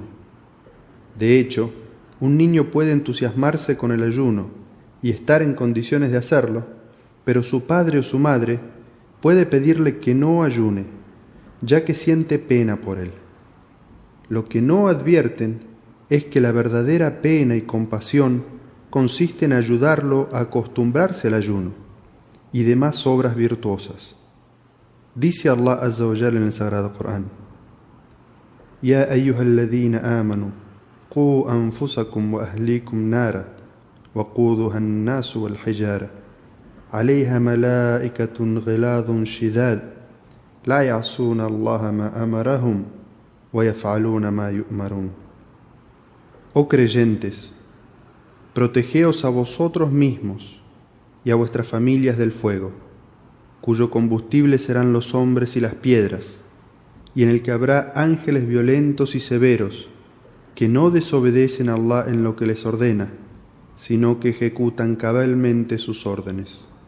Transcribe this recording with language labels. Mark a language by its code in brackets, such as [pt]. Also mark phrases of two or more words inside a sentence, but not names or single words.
[es] De hecho, un niño puede entusiasmarse con el ayuno y estar en condiciones de hacerlo, pero su padre o su madre puede pedirle que no ayune, ya que siente pena por él. Lo que no advierten es que la verdadera pena y compasión consiste en ayudarlo a acostumbrarse al ayuno y demás obras virtuosas. Dice [ar] الله عز وجل [es] en el Sagrado Corán: [ar] يا أيها الذين آمنوا قوا أنفسكم وأهليكم نارا وقودها الناس والحجارة عليها ملائكة غلاظ شداد لا يعصون الله ما أمرهم ويفعلون ما يؤمرون. [es] Oh creyentes, protegeos a vosotros mismos y a vuestras familias del fuego, cuyo combustible serán los hombres y las piedras, y en el que habrá ángeles violentos y severos, que no desobedecen a Allah en lo que les ordena, sino que ejecutan cabalmente sus órdenes.